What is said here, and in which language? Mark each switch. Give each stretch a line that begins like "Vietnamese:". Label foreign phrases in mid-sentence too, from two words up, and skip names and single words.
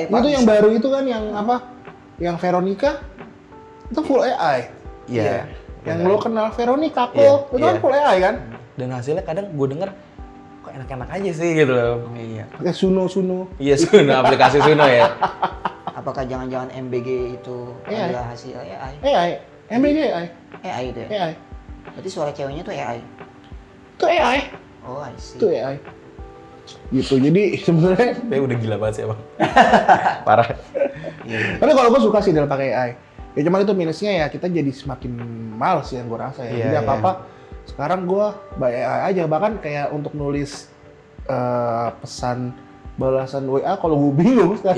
Indonesian: Itu yang baru itu kan yang apa? Yang Veronica itu
English: full AI.
Indonesian: Iya. Yang lo kenal Veronica Iya, kok, itu kan iya.
English: full AI
Indonesian: kan? Dan hasilnya kadang gue denger kok enak-enak aja sih gitu loh. Iya. Pakai Suno. Iya, Suno, aplikasi Suno ya. Apakah jangan-jangan MBG itu AI. adalah hasil AI? AI, MBG AI, AI itu ya? AI. Berarti suara ceweknya tuh AI? Itu AI,
English: Oh, I see.
Indonesian: itu AI. Gitu, jadi sebenarnya. Tapi udah gila banget sih emang. Parah. Tapi kalau gue suka sih dalam pakai AI. Ya cuman itu minusnya ya kita jadi semakin males yang gue rasa ya. Iya, Jadi iya. apa-apa sekarang gue
English: by AI
Indonesian: aja, bahkan kayak untuk nulis pesan balasan WA kalau gue bingung sekarang.